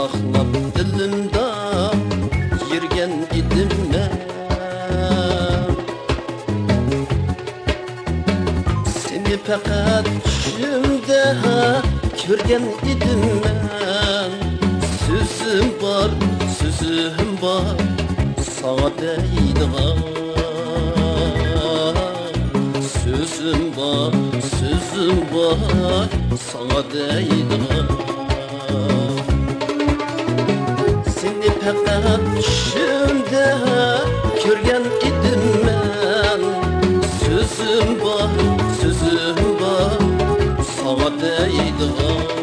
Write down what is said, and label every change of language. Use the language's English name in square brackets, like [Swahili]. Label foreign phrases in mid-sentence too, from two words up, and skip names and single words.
[Uzbek] oylab dilimda yurgan edim men. Seni faqat tushimda ko'rgan edim men. [Turkish] Sözüm var sana deydigan. Sözüm var sana deydigan. [Uzbek] Seni faqat tushimda ko'rgan edim men. [Turkish] Sözüm var sana deydigan.